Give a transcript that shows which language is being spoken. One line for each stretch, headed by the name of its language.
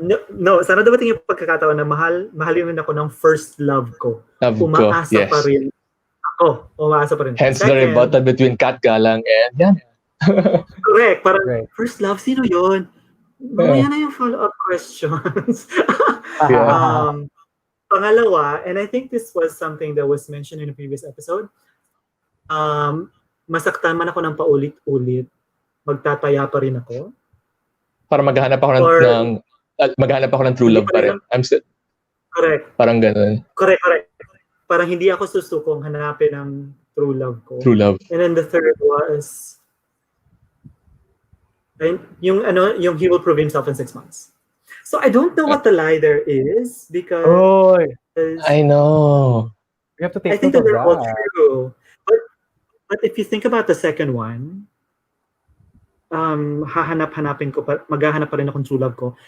Filipino: No, sana dumating yung pagkakataon na mahalin ako ng first love ko. Umaasa pa rin ako. Umaasa pa rin.
English: Hence the rebuttal between Kat Galang and yan.
Filipino: Correct. Parang first love, sino yun? Mamaya na yung follow-up questions. Pangalawa,
English: and I think this was something that was mentioned in a previous episode,
Filipino: masaktan man ako ng paulit-ulit, magtataya pa rin ako. Para maghahanap ako ng true love pa rin.
English: I'm still... Correct.
Filipino: Parang ganun.
English: Correct.
Filipino: Parang hindi ako susukong hanapin ng true love ko.
English: True love. And then the third was yung he will prove himself in 6 months. So I don't know what the lie there is because I know. We have to take I think that they're all true. But if you think about the second one,
Filipino: maghahanap pa rin akong true love ko.